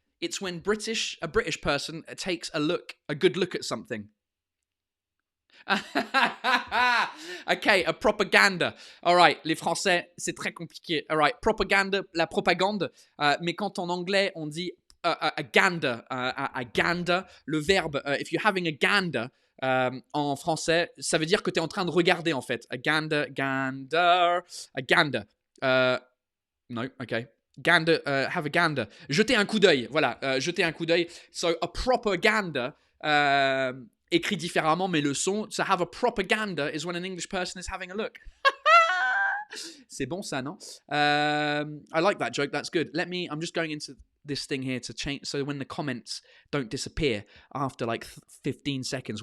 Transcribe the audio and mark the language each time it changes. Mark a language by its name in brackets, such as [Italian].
[English] It's when a British person takes a good look at something. Okay, a propaganda. All right, [French] les Français, c'est très compliqué. All right, propaganda, la propagande. Mais quand en anglais, on dit a gander, a gander, le verbe, [English] if you're having a gander, [French] en français, ça veut dire que tu es en train de regarder, en fait. A gander, a gander. No, okay. [English] Gander, have a gander. [French] Jeter un coup d'œil, voilà, jeter un coup d'œil. [English] So, a propaganda, [French] écrit différemment, mais le son, [English] to have a propaganda is when an English person is having a look. [French] C'est bon ça, non? [English] I like that joke, that's good. I'm just going into this thing here to change, so when the comments don't disappear after like 15 seconds.